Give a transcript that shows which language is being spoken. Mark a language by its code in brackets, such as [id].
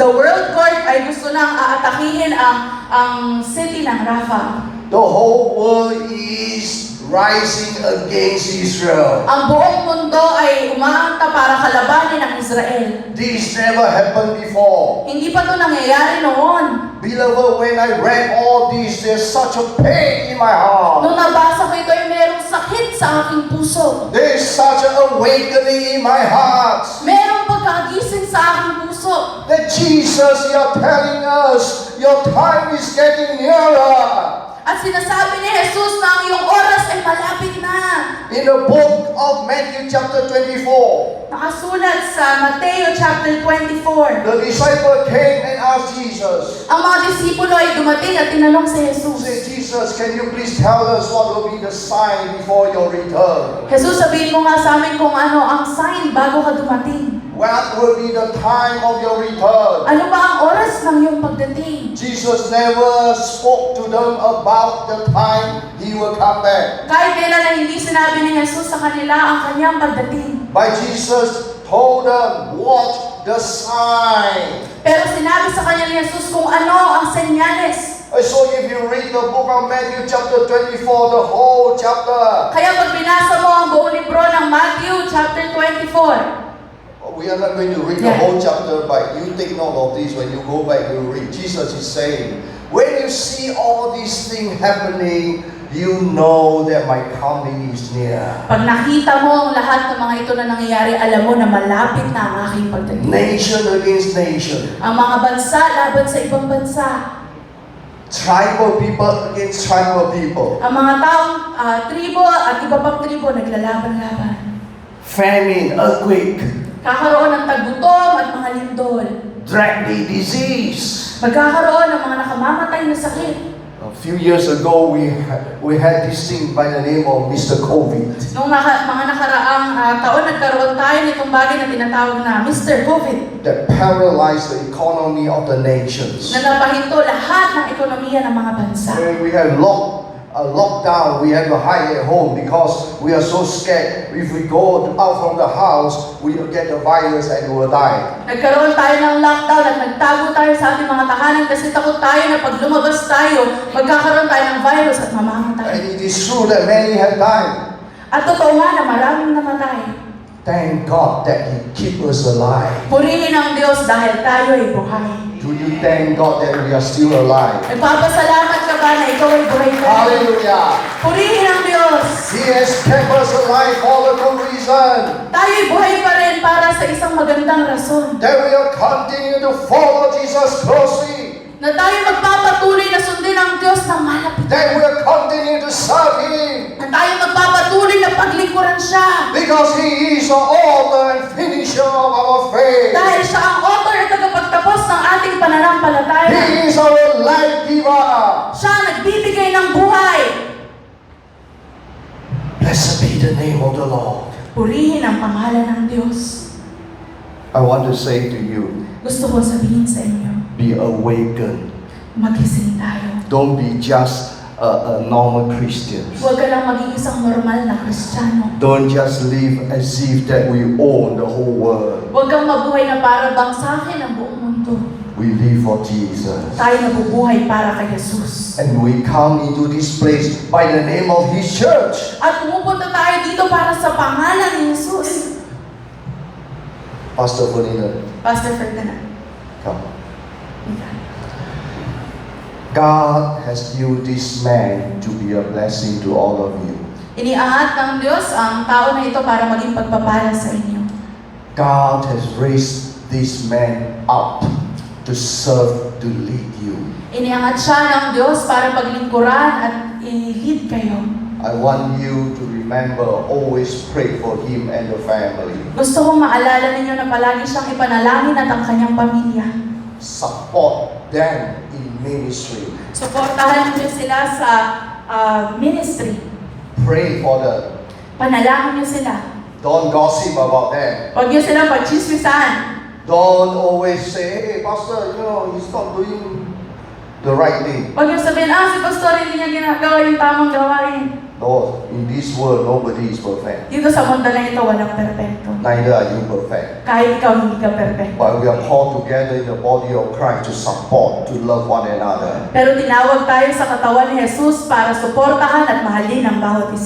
[tl] the World Court ay gusto nang aatakihin ang city ng Rafah. [en] The whole world is rising against Israel. [tl] Ang buong mundo ay umaangta para kalabanin ang Israel. [en] This never happened before. [tl] Hindi pa ito nangyayari noon. [en] Beloved, when I read all this, there's such a pain in my heart. [tl] Nung nabasa ko ito ay merong sakit sa aking puso. [en] There's such an awakening in my heart. [tl] Merong pagkagising sa aking puso. [en] That Jesus, you're telling us, your time is getting nearer. [tl] At sinasabi ni Jesus na ang iyong oras ay malapit na. [en] In the book of Matthew chapter 24, [tl] Nakasulat sa Mateo chapter 24. [en] the disciple came and asked Jesus, [tl] Ang mga disipulo ay dumating at tinanong si Jesus. [en] say, Jesus, can you please tell us what will be the sign before your return? [tl] Jesus, sabihin mo nga sa amin kung ano ang sign bago ka dumating. [en] What will be the time of your return? [tl] Ano ba ang oras ng iyong pagdating? [en] Jesus never spoke to them about the time he will come back. [tl] Kahit kailan ay hindi sinabi ni Jesus sa kanila ang kanyang pagdating. [en] But Jesus told them, watch the sign. [tl] Pero sinabi sa kanya ni Jesus kung ano ang senyales. [en] So if you read the book of Matthew chapter 24, the whole chapter, [tl] Kaya pag binasa mo ang buong libro ng Matthew chapter 24, [en] we are not going to read the whole chapter, but you take note of this when you go back, you read. Jesus is saying, when you see all these things happening, you know that my coming is near. [tl] pag nakita mo ang lahat ng mga ito na nangyayari, alam mo na malapit na ang aking pagdating. [en] Nation against nation. [tl] Ang mga bansa laban sa ibang bansa. [en] Tribal people against tribal people. [tl] Ang mga taong tribo at iba pang tribo naglalaban-laban. [en] Famine, earthquake, [tl] Kakaroon ng taggutom at mga lindol. [en] deadly disease. [tl] Magkakaroon ng mga nakamamatay na sakit. [en] A few years ago, we had this thing by the name of Mr. COVID. [tl] Noong mga nakaraang taon, nagkaroon tayo nitong bagay na tinatawag na Mr. COVID. [en] That paralyzed the economy of the nations. [tl] Na napahinto lahat ng ekonomiya ng mga bansa. [en] When we had lockdown, we had to hide at home because we are so scared. If we go out from the house, we will get the virus and we will die. [tl] Nagkaroon tayo ng lockdown at nagtago tayo sa ating mga tahanan kasi takot tayo na pag lumabas tayo, magkakaroon tayo ng virus at mamamatay. [en] And it is true that many have died. [tl] At totoo nga na maraming namatay. [en] Thank God that He keep us alive. [tl] Purihin ang Diyos dahil tayo ay buhay. [en] Do you thank God that we are still alive? [tl] Nagpapasalamat ka ba na ikaw ay buhay pa? [en] Hallelujah. [tl] Purihin ang Diyos. [en] He has kept us alive for a good reason. [tl] Tayo ay buhay pa rin para sa isang magandang rason. [en] That we will continue to follow Jesus closely. [tl] Na tayo magpapatuloy na sundin ang Diyos na malapit. [en] That we will continue to serve Him. [tl] Na tayo magpapatuloy na paglingkuran siya. [en] Because He is the author and finisher of our faith. [tl] Dahil siya ang author at tagapagtapos ng ating pananampalataya. [en] He is our life giver. [tl] Siya ang nagbibigay ng buhay. [en] Blessed be the name of the Lord. [tl] Purihin ang pangalan ng Diyos. [en] I want to say to you, [tl] Gusto ko sabihin sa inyo, [en] be awakened. [tl] magising tayo. [en] Don't be just a normal Christian. [tl] Huwag ka lang maging isang normal na Kristiyano. [en] Don't just live as if that we own the whole world. [tl] Huwag kang mabuhay na para bang sa akin ang buong mundo. [en] We live for Jesus. [tl] Tayo nabubuhay para kay Jesus. [en] And we come into this place by the name of His church. [tl] At pumupunta tayo dito para sa pangalan ni Jesus. [en] Pastor Ferdinand, Pastor Ferdinand. come. God has used this man to be a blessing to all of you. [tl] Iniangat ng Diyos ang tao na ito para maging pagpapala sa inyo. [en] God has raised this man up to serve, to lead you. [tl] Iniangat siya ng Diyos para paglingkuran at i-lead kayo. [en] I want you to remember, always pray for him and the family. [tl] Gusto kong maalala ninyo na palagi siyang ipanalangin at ang kanyang pamilya. [en] Support them in ministry. [tl] Suportahan niyo sila sa ministry. [en] Pray for them. [tl] Panalangin niyo sila. [en] Don't gossip about them. [tl] Huwag niyo sila pagchismisan. [en] Don't always say, hey, Pastor, he's not doing the right thing. [tl] Huwag niyo sabihin, si pastor hindi niya ginagawa yung tamang gawain. [en] No, in this world, nobody is perfect. [tl] Dito sa mundo na ito, walang perpekto. [en] Neither are you perfect. [tl] Kahit ikaw hindi ka perpekto. [en] But we are called together in the body of Christ to support, to love one another. [tl] Pero tinawag tayo sa katawan ni Jesus para suportahan at mahalin ang bawat isa.